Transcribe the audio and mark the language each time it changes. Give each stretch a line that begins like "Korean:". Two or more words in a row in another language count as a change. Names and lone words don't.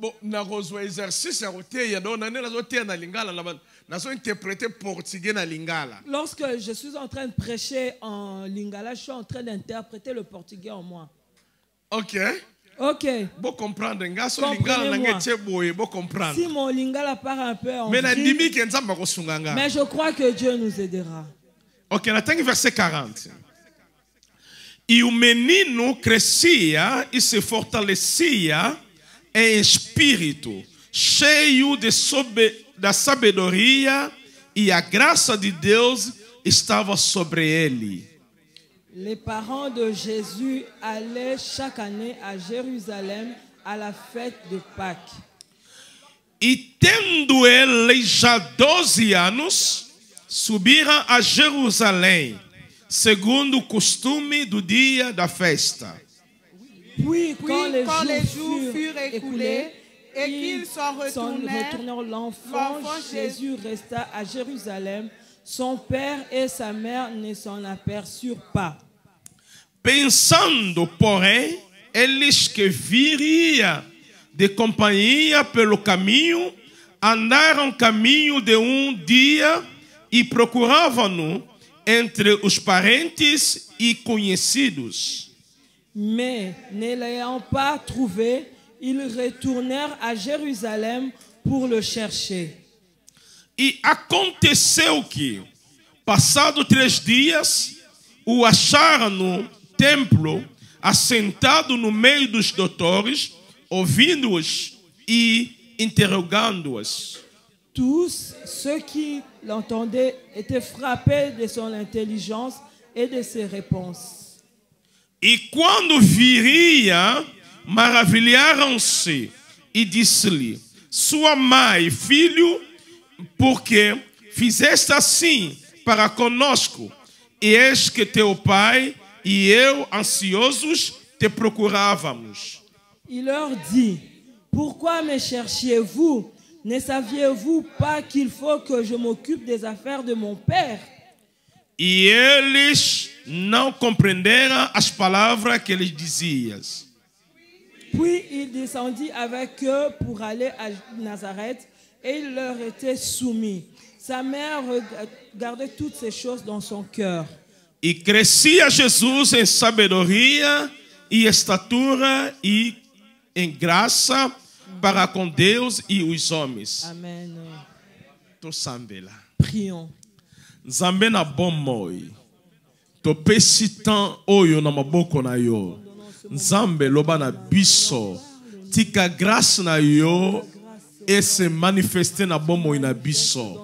French: Lorsque je suis en train de prêcher en lingala, je suis en train d'interpréter le portugais en moi. Ok. Ok. Si mon lingala part un peu en vrille, mais je crois que Dieu nous aidera. Ok, on attend verset 40.
Portuguese: E o menino crescia e se fortalecia em espírito, cheio da sabedoria, e a graça de Deus estava sobre ele.
French: Les parents de Jésus allaient chaque année à Jérusalem à la fête de Pâques.
Portuguese: E tendo ele já 12 anos, subiram a Jerusalém, segundo o costume do dia da festa.
French: Puis, quand les jours furent écoulés et qu'ils s'en retournèrent, l'enfant Jésus resta à Jérusalem. Son père et sa mère ne s'en aperçurent pas.
Portuguese: Pensando, porém, eles que viriam de companhia pelo caminho, andaram caminho de dia e procuravam-no entre os parentes e conhecidos.
French: Mais, ne l'ayant pas trouvé, ils retournèrent à Jérusalem pour le chercher.
Portuguese: E aconteceu que, passados 3 dias, o acharam no templo, assentado no meio dos doutores, ouvindo-os e interrogando-os.
French: Tous ceux qui l'entendaient étaient frappés de son intelligence et de ses réponses.
Portuguese: E quando viria, maravilharam-se e disse-lhe: Sua mãe, filho, porque fizeste assim para conosco, e eis que teu pai e eu, ansiosos, te procurávamos.
French: Il leur dit: Pourquoi me cherchiez-vous? Ne saviez-vous pas qu'il faut que je m'occupe des affaires de mon père?
Portuguese: E eles não compreenderam as palavras que lhes dizias.
French: Puis il descendit avec eux pour aller à Nazareth, et il leur était soumis. Sa mère gardait toutes ces choses dans son cœur.
Portuguese: E crescia Jesus em sabedoria e estatura e em graça para com Deus e os homens. Amen.
Lingala: Prions. Nzambe na bomoi. Topesi tan oyo na maboko na yo. Nzambe loba na biso. Tika grâce na yo
French: e se manifeste
Lingala: na bomoi na biso.